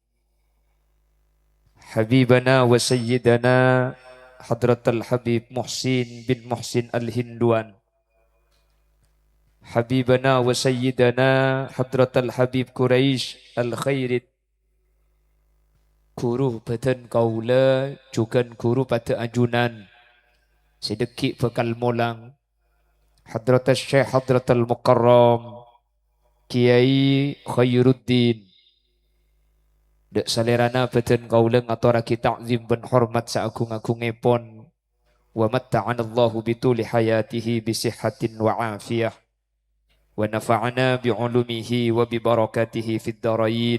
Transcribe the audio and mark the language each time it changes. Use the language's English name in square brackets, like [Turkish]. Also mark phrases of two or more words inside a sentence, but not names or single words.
[Arabic] حبيبنا وسيدنا حضرة الحبيب محسن بن محسن الهندوان حبيبنا وسيدنا حضرة الحبيب قريش الخيرت [Madurese] guru beten kaula juga guru pada ajunan sedekik bekal molang Hadrat Syekh Hadrat Al-Mukarram Kiai Khairuddin dek salerana beten kaula ngaturake ta'zim ben hormat saagung-agungipun [Arabic] ومتعنا الله بطول حياته بصحة وعافية ونفعنا بعلومه وببركاته في الدارين.